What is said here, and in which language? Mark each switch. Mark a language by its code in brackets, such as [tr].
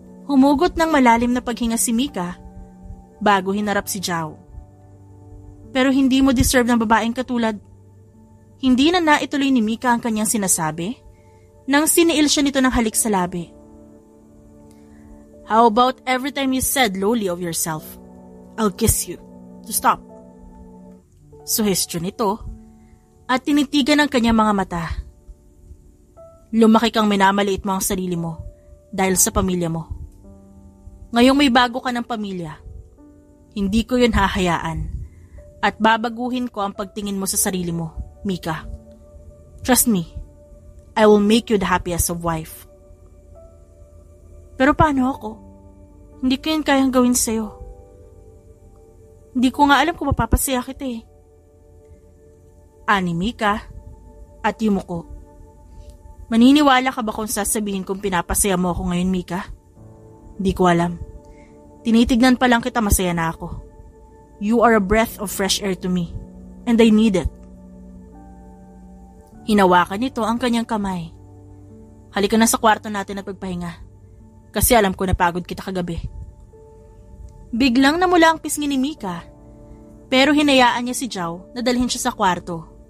[tl] Humugot ng malalim na paghinga si Mika bago hinarap si Jao. Pero hindi mo deserve ng babaeng katulad. Hindi na naituloy ni Mika ang kanyang sinasabi nang siniil siya nito ng halik sa labi. [en] How about every time you said lowly of yourself, I'll kiss you to stop? [tl] Suhestyon nito at tinitigan ng kanyang mga mata. Lumaki kang minamaliit mo ang sarili mo dahil sa pamilya mo. Ngayong may bago ka ng pamilya, hindi ko yun hahayaan at babaguhin ko ang pagtingin mo sa sarili mo, Mika. [en] Trust me, I will make you the happiest of wife. [tl] Pero paano ako? Hindi ko yun kayang gawin sa'yo. Hindi ko nga alam kung mapapasaya kita eh. Ani Mika at yumuko. Maniniwala ka ba kung sasabihin kong pinapasaya mo ako ngayon, Mika? Di ko alam. Tinitignan pa lang kita, masaya na ako. [en] You are a breath of fresh air to me, and I need it. [tl] Hinawakan nito ang kanyang kamay. Halika na sa kwarto natin at pagpahinga. Kasi alam ko napagod kita kagabi. Biglang namula ang pisngi ni Mika, pero hinayaan niya si Jao na dalhin siya sa kwarto.